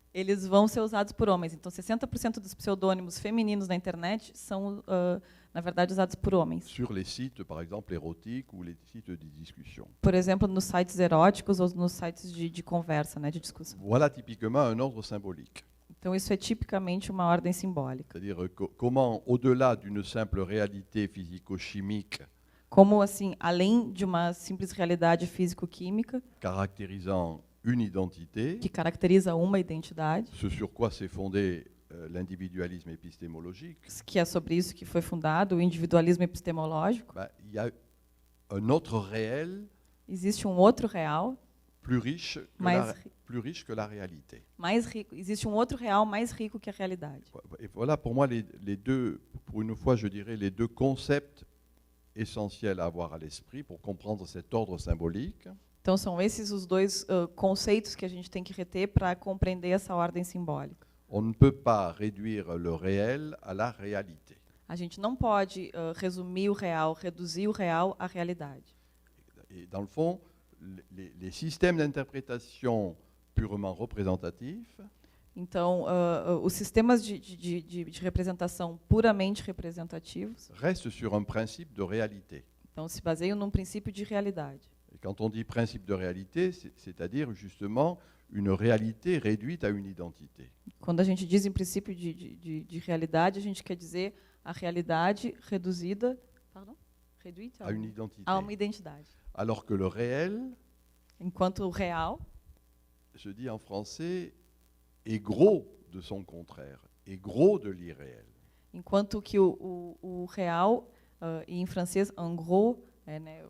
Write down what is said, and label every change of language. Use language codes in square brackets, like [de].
[pt] eles vão ser usados por homens. Então, 60% dos pseudônimos femininos na internet são, na verdade, usados por homens. [fr] Sur les sites, par exemple, érotiques ou les sites de discussion. [pt] Por exemplo, nos sites eróticos ou nos sites de conversa, né, de discussão. [fr] Voilà typiquement un ordre symbolique. [pt] Então, isso é tipicamente uma ordem simbólica. [fr] C'est-à-dire comment, au-delà d'une simple réalité physico-chimique [pt] Como, assim, além de uma simples realidade físico-química [fr] caractérisant une identité, [pt] que caracteriza uma identidade, [fr] ce sur quoi s'est fondé l'individualisme épistémologique, [pt] que é sobre isso que foi fundado o individualismo epistemológico, [fr] il y a un autre réel [pt] existe um outro real [fr] plus riche que la réalité. [pt] mais rico. Existe um outro real mais rico que a realidade. [fr] Et voilà pour moi les deux, pour une fois je dirais, les deux concepts essentiels à avoir à l'esprit pour comprendre cet ordre symbolique. [pt] Então, são esses os dois conceitos que a gente tem que reter para compreender essa ordem simbólica. [fr] On ne peut pas réduire le réel à la réalité. [pt] A gente não pode resumir o real, reduzir o real à realidade. [fr] Et dans le fond, les systèmes d'interprétation purement représentatifs [pt] Então, os sistemas de representação puramente representativos, [fr] restent sur un principe de réalité. [pt] então, se baseiam num princípio de realidade. [fr] Et quand on dit principe de réalité, c'est-à-dire justement une réalité réduite à une identité. [pt] Quando a gente diz em princípio de realidade, a gente quer dizer a realidade reduzida, [fr] réduite À une identité. [pt] a uma identidade. [fr] Alors que le réel, [pt] Enquanto o real, [fr] je dis en français, est gros de son contraire, est gros de l'irréel. [pt] enquanto que o real, e em francês, [fr] en gros, [pt] né,